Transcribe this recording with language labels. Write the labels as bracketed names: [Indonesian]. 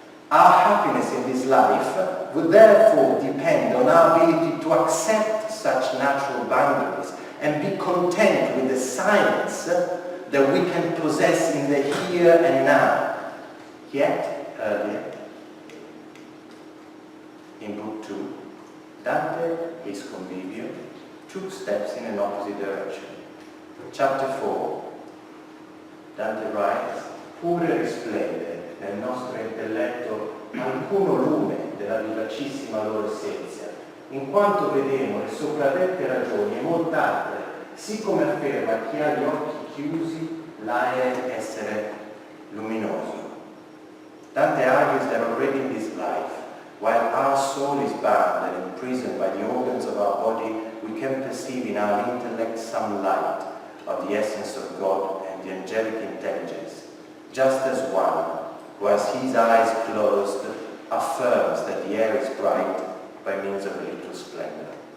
[English] Our happiness in this life would therefore depend on our ability to accept such natural boundaries and be content with the silence that we can possess in the here and now. Yet, earlier, in Book 2, Dante, his Convivio, took steps in an opposite direction. Chapter 4, Dante writes: [Italian] pure risplende nel nostro intelletto alcuno lume della vivacissima loro essenza, in quanto vedemo le sopradette ragioni e molte altre, sì come afferma chi ha gli occhi chiusi l'aere essere luminoso. [English] Dante argues that already in this life, while our soul is bound and imprisoned by the organs of our body, we can perceive in our intellect some light of the essence of God and the angelic intelligence, just as one who has his eyes closed affirms that the air is bright by means of a little splendor.